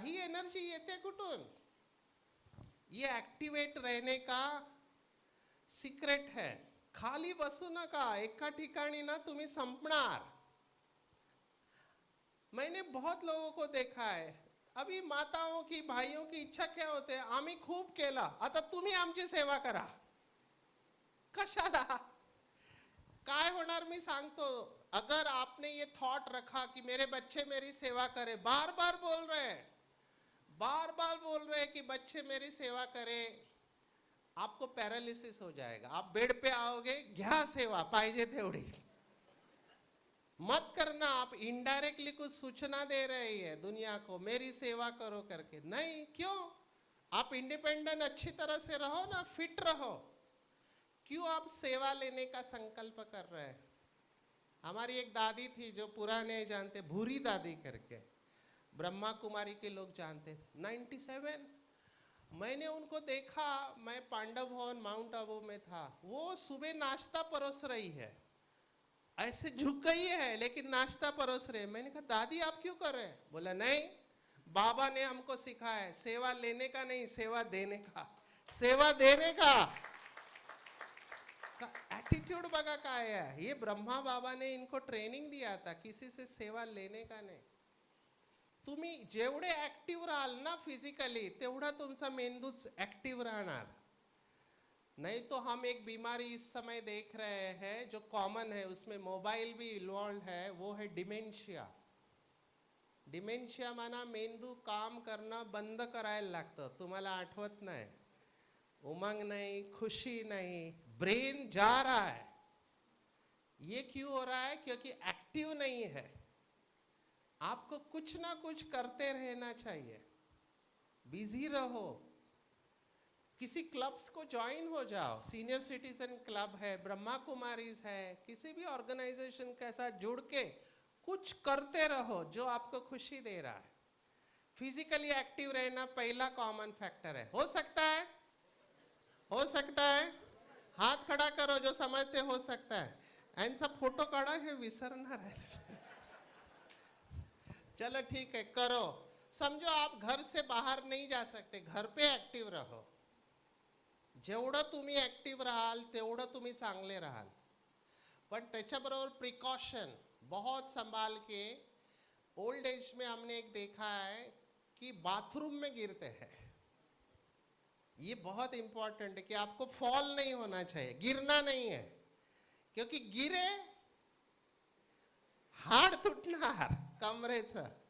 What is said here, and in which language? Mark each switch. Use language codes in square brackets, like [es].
[mr] ही energy येते कुठून? [hi] ये एक्टिवेट रहने का सीक्रेट है. [mr] खाली बसू नका, एका ठिकाणी ना तुम्ही संपणार. [hi] मैंने बहुत लोगों को देखा है. अभी माताओं की, भाइयों की इच्छा क्या होते, [mr] आम्ही खूप केला, आता तुम्ही आमची सेवा करा. कशाला? काय होणार मी सांगतो. [hi] अगर आपने ये थॉट रखा कि मेरे बच्चे मेरी सेवा करें, बार बार बोल रहे हैं कि बच्चे मेरी सेवा करें, आपको पैरालिसिस हो जाएगा. आप बेड पे आओगे, [mr] घ्या सेवा पाहिजे तेवढी. [hi] मत करना. आप इनडायरेक्टली कुछ सूचना दे रही है दुनिया को, मेरी सेवा करो करके. नहीं, क्यों? आप इंडिपेंडेंट अच्छी तरह से रहो ना, फिट रहो. क्यों आप सेवा लेने का संकल्प कर रहे हैं? हमारी एक दादी थी जो पुराने जानते, भूरी दादी करके, ब्रह्मा कुमारी के लोग जानते, 97. मैंने उनको देखा, मैं पांडव भवन माउंट आबू में था. वो सुबह नाश्ता परोस रही है, ऐसे झुक गई है लेकिन नाश्ता परोस रहे. मैंने कहा दादी आप क्यों कर रहे हैं? बोला नहीं, बाबा ने हमको सिखाया है सेवा लेने का नहीं, सेवा देने का. सेवा देने का एटीट्यूड [mr] बघा काय [hi] है. ये ब्रह्मा बाबा ने इनको ट्रेनिंग दिया था, किसी से सेवा लेने का नहीं. [mr] तुम्ही जेवढे ऍक्टिव्ह राहाल ना फिजिकली, तेवढा तुमचा मेंदूच ऍक्टिव्ह राहणार. [hi] नहीं तो हम एक बीमारी इस समय देख रहे हैं जो कॉमन है, उसमें मोबाइल भी इन्वॉल्व है, वो है डिमेंशिया. [mr] डिमेंशिया माना मेंदू काम करना बंद करायला लागतं. तुम्हाला आठवत नाही, [hi] उमंग नहीं, खुशी नहीं, ब्रेन जा रहा है. ये क्यों हो रहा है? क्योंकि एक्टिव नहीं है. आपको कुछ ना कुछ करते रहना चाहिए, बिजी रहो. किसी क्लब्स को ज्वाइन हो जाओ. सीनियर सिटीजन क्लब है, ब्रह्मा कुमारीज है, किसी भी ऑर्गेनाइजेशन के साथ जुड़ के कुछ करते रहो जो आपको खुशी दे रहा है. फिजिकली एक्टिव रहना पहला कॉमन फैक्टर है. हो सकता है? हो सकता है? हाथ खड़ा करो जो समझते हो सकता है. [mr] यांचा फोटो काढा, हे विसरणार आहे. [hi] चलो ठीक है, करो. समझो आप घर से बाहर नहीं जा सकते, घर पे एक्टिव रहो. [mr] जेवढं तुम्ही ऍक्टिव्ह राहाल तेवढं तुम्ही चांगले राहाल. पण त्याच्याबरोबर [hi] प्रिकॉशन बहुत संभाल के ओल्ड एज में हमने एक देखा है कि बाथरूम में गिरते हैं। ये बहुत इंपॉर्टेंट है कि आपको फॉल नहीं होना चाहिए, गिरना नहीं है, क्योंकि गिरे [mr] हाड़ तुटणार कमरेचं।